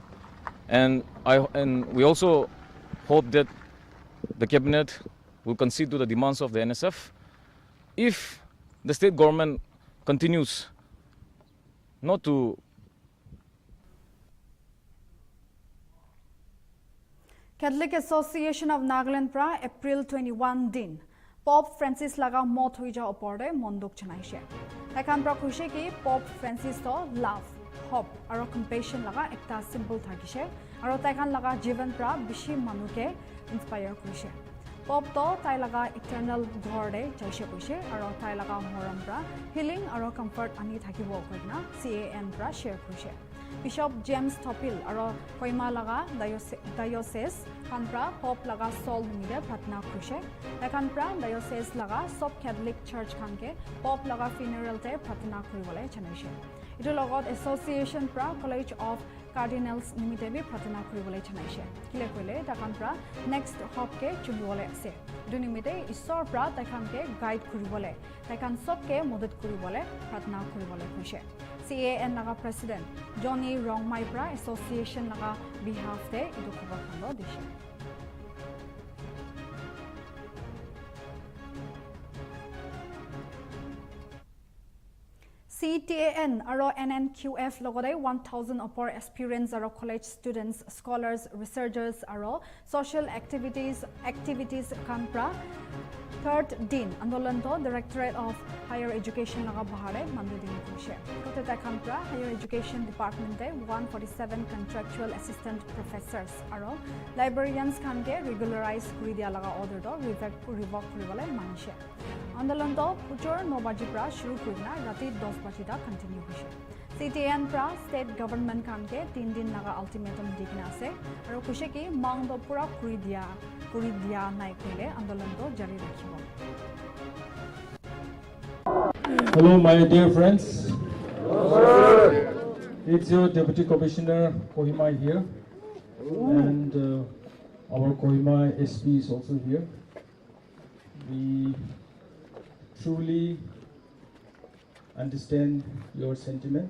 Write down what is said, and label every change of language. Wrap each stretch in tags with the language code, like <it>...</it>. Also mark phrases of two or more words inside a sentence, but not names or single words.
<en>And we also hope that the cabinet will concede to the demands of the NSF. If the state government continues not to</en> <nag>Catholic Association of Nagaland pra April 21 din Pope Francis laga mot hui ja oporde monduk chanaise. Takan pra khushe ki Pope Francis to</nag> <en>love, hope</en> <nag>aro compassion laga ekta symbol thakise aro takan laga jivan pra bishi manuke inspire kurise. Pope to tai laga eternal ghor de jaise kuise aro tai laga moram pra healing aro comfort ani thakibo koina CAN pra share kuise. Bishop James Topil aro Koima laga diocese kanpra Pope laga soul nimide pratna kurise. Kanpra diocese laga sob Catholic Church kanke Pope laga funeral te pratna kuribole chanaise. Itu logot association pra College of Cardinals nimite bi pratna kuribole chanaise. Kile koile takanpra next hop ke chunibole ase. Itu nimite isor pra takanke guide kuribole. Takan sob ke modad kuribole pratna kuribole kuise. CAN naga President Johnny Rongmai pra Association naga behalf te idu khobor khando dishe. CTAN aro NNQF logode 1000 upper aspirants aro</nag> <en>college students, scholars, researchers</en> <nag>aro</nag> <en>social activities</en> <nag>kanpra third din andolanto Directorate of Higher Education laga bahare mande din kuise. Kote ta kanpra Higher Education Department te 147</nag> <en>contractual assistant professors</en> <nag>aro librarians kanke regularize kuri dia laga order do revoke kuribole manishe. Andolanto puchor 9 baji pra shuru kurina rati 10 baji da continue hoise. CTN pra state government kanke 3 din laga ultimatum dikna ase aro kuise ki mang do pura kuri dia nai koile andolan do jari rakhibo.</nag> <en>Hello, my dear friends. Hello. It's your Deputy Commissioner Kohima here, and our Kohima SP is also here. We truly understand your sentiment.</en>